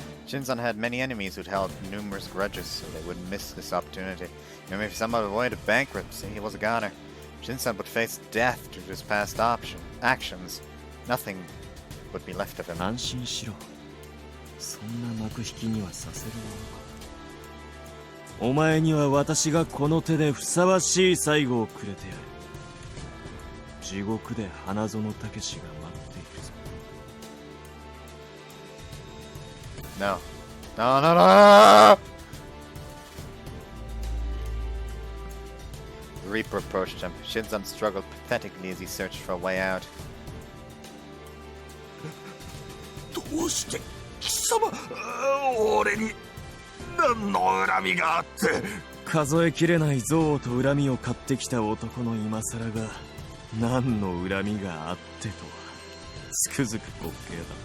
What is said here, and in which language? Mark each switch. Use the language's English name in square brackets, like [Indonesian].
[English] Shinzon had many enemies who'd held numerous grudges, so they wouldn't miss this opportunity. Even if someone avoided bankruptcy, he was a goner. Shinzon would face death due to his past actions. Nothing would be left of him. [Japanese] 安心しろ。そんな幕引きにはさせるものか。お前には私がこの手でふさわしい最後をくれてやる。地獄で花園武士が待っているぞ。 [English] No. No, no, no! The Reaper approached him. Shinzon struggled pathetically as he searched for a way out. [Japanese] どうして貴様、俺に何の恨みがあって。数えきれない憎悪と恨みを買ってきた男の今更が何の恨みがあってとはつくづく滑稽だ。